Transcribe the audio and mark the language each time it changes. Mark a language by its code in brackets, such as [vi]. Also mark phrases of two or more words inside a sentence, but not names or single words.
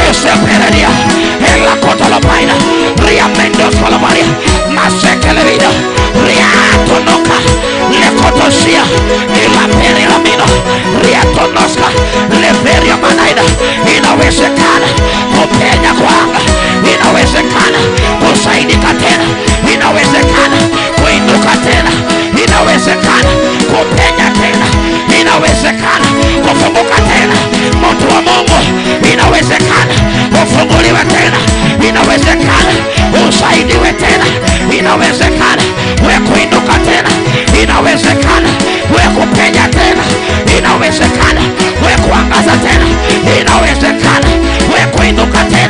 [sw] Ereperedia, Ela Cotolopaina, Ria Mendos Colomaria, Masekelevida, Ria Tonoka, Lecotosia, Ela Perilamino, Ria Tonoska, Leveria Manaida. Inawezekana kupenya kwanga, inawezekana kusaidika tena, inawezekana kuinuka tena, inawezekana kupenya tena, inawezekana kufunguka tena. Mtu wa Mungu, inawezekana ufunguliwe tena, inawezekana usaidiwe tena, inawezekana we kuinuka tena, inawezekana we kupenya tena, inawezekana we kuangaza tena, inawezekana we kuinuka tena.